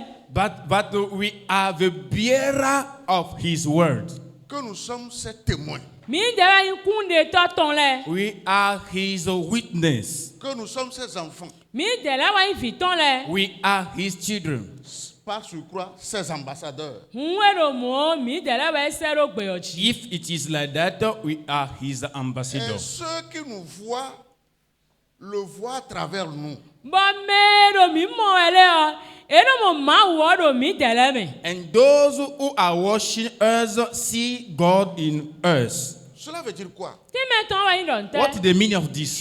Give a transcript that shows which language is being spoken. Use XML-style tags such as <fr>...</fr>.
<en>but we are the bearer of his word.</en> <fr>Que nous sommes ses témoins.</fr> <en>We are his witness.</en> <fr>Que nous sommes ses enfants.</fr> <en>We are his children.</en> <fr>Par surcroît, ses ambassadeurs.</fr> <en>If it is like that, we are his</en> <fr>Et</fr> <en>ambassadors.</en> <fr>ceux qui nous voient, le voient à travers nous.</fr> <en>And those who are watching us see God in us.</en> <fr>Cela veut dire quoi?</fr> <en>What is the meaning of this?</en>